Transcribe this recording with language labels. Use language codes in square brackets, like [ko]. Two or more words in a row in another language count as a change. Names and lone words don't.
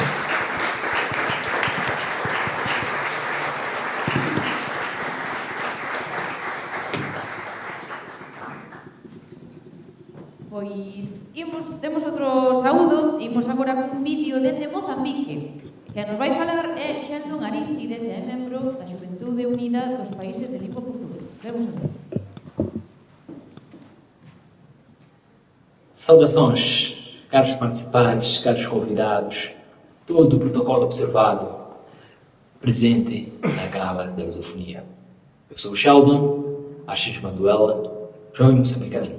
[gl] Pois, temos outro saúdo, imos agora cun vídeo dende Mozambique. Que nos vai falar é Sheldon Aristides, é membro da Xuventude Unida dos Países de Lingua Portuguesa. Vamos a ver. [pt] Saudações, caros participantes, caros convidados, todo o protocolo observado, presente na Gala da Lusofonia. Eu sou o Sheldon Assis Maduela, jovem moçambicano.